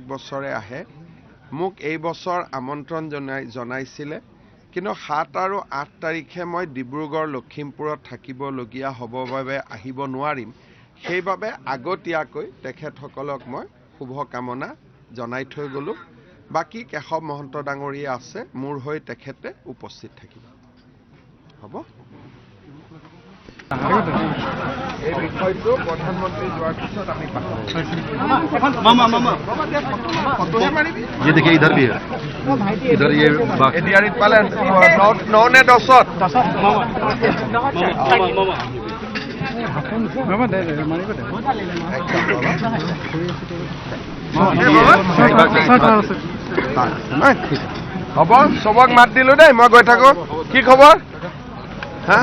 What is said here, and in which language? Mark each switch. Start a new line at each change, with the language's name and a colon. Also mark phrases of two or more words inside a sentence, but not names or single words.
Assamese: বছৰে আহে মোক এই বছৰ আমন্ত্ৰণ জনাইছিলে কিন্তু 7 আৰু 8 তাৰিখে মই ডিব্ৰুগড় লখিমপুৰত থাকিবলগীয়া হ'ব বাবে আহিব নোৱাৰিম সেইবাবে আগতীয়াকৈ তেখেতসকলক মই শুভকামনা জনাই থৈ গ'লো বাকি কেশৱ মহন্ত ডাঙৰীয়া আছে মোৰ হৈ তেখেতে উপস্থিত থাকিব হ'ব এই বিষয়টো প্ৰধানমন্ত্ৰী যোৱাৰ পিছত আমি
Hindi: ये देखिए इधर भी है इधर ये
Assamese: এডিয়াৰিত পালে 9 নে 10ত হ'ব চবক মাত দিলো দেই মই গৈ থাকো কি খবৰ হা